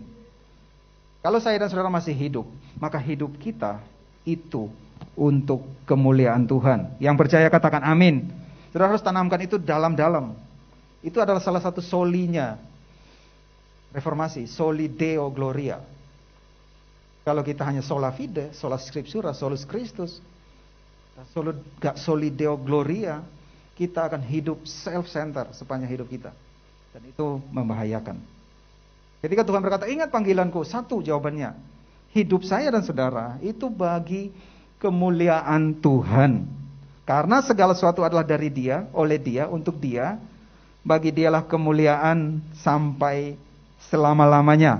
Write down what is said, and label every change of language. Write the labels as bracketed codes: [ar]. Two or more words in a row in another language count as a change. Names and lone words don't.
[id] Kalau saya dan saudara masih hidup, maka hidup kita itu untuk kemuliaan Tuhan. Yang percaya katakan amin. Saudara harus tanamkan itu dalam-dalam. Itu adalah salah satu solinya reformasi, [la] soli Deo Gloria. [id] Kalau kita hanya [la] sola fide, sola scriptura, solus Christus, soli Deo Gloria, [id] kita akan hidup self-center sepanjang hidup kita. Dan itu membahayakan. Ketika Tuhan berkata, ingat panggilanku, satu jawabannya, hidup saya dan saudara itu bagi kemuliaan Tuhan. Karena segala sesuatu adalah dari Dia, oleh Dia, untuk Dia, bagi Dialah kemuliaan sampai selama-lamanya.